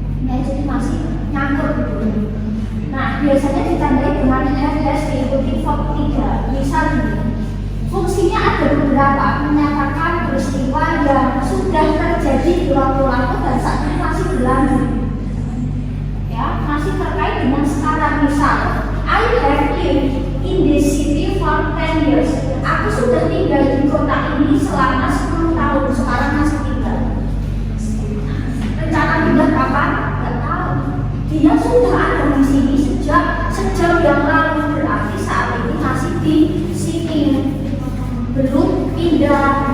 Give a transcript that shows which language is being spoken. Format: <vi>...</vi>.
<id>Ya, jadi masih nyangkut gitu. Nah, biasanya ditandai dengan has diikuti verb 3. Misal gini, fungsinya ada beberapa, menyatakan peristiwa yang sudah terjadi berulang-ulang dan saat ini masih berlanjut. Ya, masih terkait dengan sekarang.</id> <en>Misal, I have lived in this city for 10 years.</en> <id>Aku sudah tinggal di kota ini selama 10 tahun. Sekarang masih tinggal. Rencana pindah kapan? Tidak tahu. Dia sudah ada di sini sejak yang lalu, berarti saat ini masih di sini, belum pindah.</id>